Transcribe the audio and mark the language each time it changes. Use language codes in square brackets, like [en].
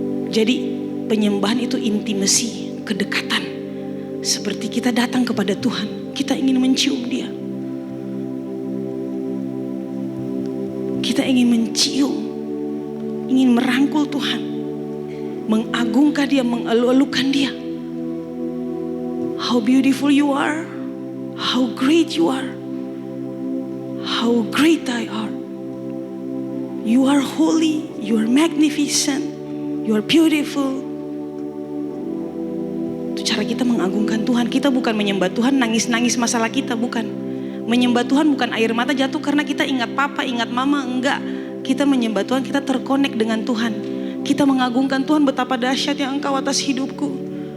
[id] Jadi penyembahan itu intimasi, kedekatan. Seperti kita datang kepada Tuhan, kita ingin mencium Dia. Kita ingin mencium, ingin merangkul Tuhan, mengagungkan Dia, mengeluh-elukan Dia. [en] How beautiful you are, how great you are, how great I are. You are holy, you are magnificent, you are beautiful. [id] Itu cara kita mengagungkan Tuhan. Kita bukan menyembah Tuhan nangis-nangis masalah kita, bukan. Menyembah Tuhan bukan air mata jatuh karena kita ingat papa, ingat mama, enggak. Kita menyembah Tuhan, kita terkonek dengan Tuhan. Kita mengagungkan Tuhan, betapa dahsyatnya Engkau atas hidupku.